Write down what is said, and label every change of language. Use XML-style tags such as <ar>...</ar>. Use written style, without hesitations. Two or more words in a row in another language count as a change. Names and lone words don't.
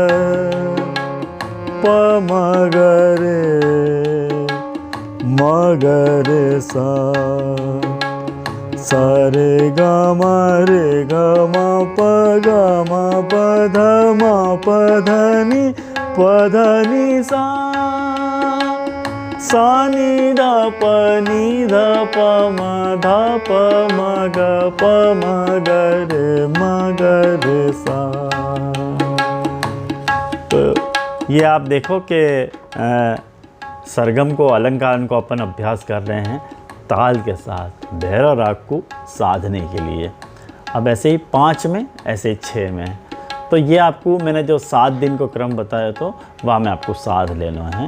<hi>प म ग रे सा सा रे ग म प ग म प ध नी सा सा नी ध प म ध प म ग रे सा। तो ये आप देखो कि सरगम को अलंकार को अपन अभ्यास कर रहे हैं ताल के साथ भैरव राग को साधने के लिए। अब ऐसे ही 5 में, ऐसे ही 6 में। तो ये आपको मैंने जो 7 दिन को क्रम बताया तो वहाँ में आपको साध लेना है।</hi>